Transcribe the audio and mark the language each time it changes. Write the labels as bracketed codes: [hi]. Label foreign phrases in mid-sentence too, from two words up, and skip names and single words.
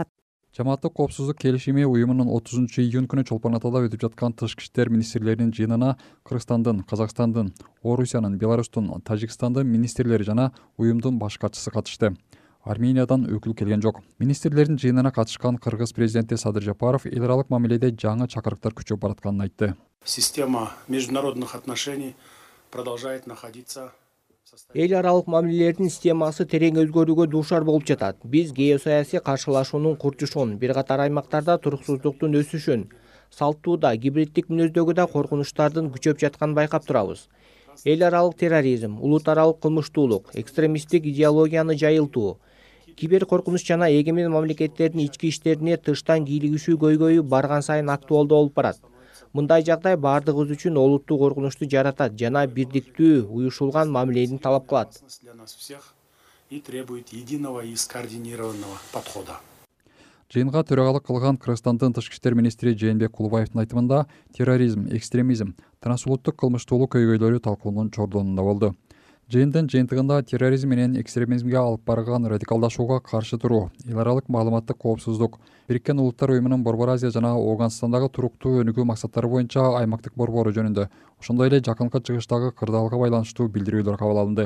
[ky] Жамааттык коопсуздук келишими уюмунун 30-июнь күнү Чолпон Атада өтүп жаткан тышкы иштер министрлеринин жыйынына Кыргызстандын, Казакстандын, Орусиянын, Беларустун, Тажикстандын министрлери жана уюмдун баш катчысы катышты. Армениядан өкүл келген жок. Министрлердин жыйынына катышкан Кыргыз президенти Садыр Жапаров эл аралык мамиледе жаңы чакырыктар күчөп баратканын айтты. [ru] Система международных отношений продолжает находиться. [ky] Эл аралык мамилелердин системасы терең өзгөрүүгө дуушар болуп жатат. Биз геосаясий каршылашуунун курчушун, бир катар аймактарда туруксуздуктун өсүшүн, салттууда, гибриддик мүнөздөгү да коркунучтардын күчөп жатканын байкап турабыз. Эл аралык терроризм, улут аралык кылмыштуулук, экстремисттик идеологияны жайылтуу, кибер коркунуч жана эгемен мамлекеттердин ички иштерине тыштан кийлигишүү көйгөйү барган сайын актуалдуу болуп барат. Мындай жагдай бардыгыбыз үчүн олуттуу коркунучту жаратат жана бирдиктүү, уюшулган мамилени талап кылат. [ru] И требует единого и скоординированного подхода. [ky] Жыйынга төрагалык кылган Кыргызстандын тышкы иштер министри Жээнбек Кулубаевдин айтымында терроризм, экстремизм, трансулуттук кылмыштуулук көйгөйлөрү талкуунун чордонунда болду. Жыйындын жыйынтыгында терроризм менен экстремизмге алып барган радикалдашууга каршы туруу, эл аралык маалыматтык коопсуздук, Бириккен Улуттар уюмунун Борбор Азия жана Ооганстандагы туруктуу өнүгүү максаттары боюнча аймактык борбору жөнүндө, ошондой эле жакынкы чыгыштагы кырдаалга байланыштуу билдирүүлөр кабыл алынды.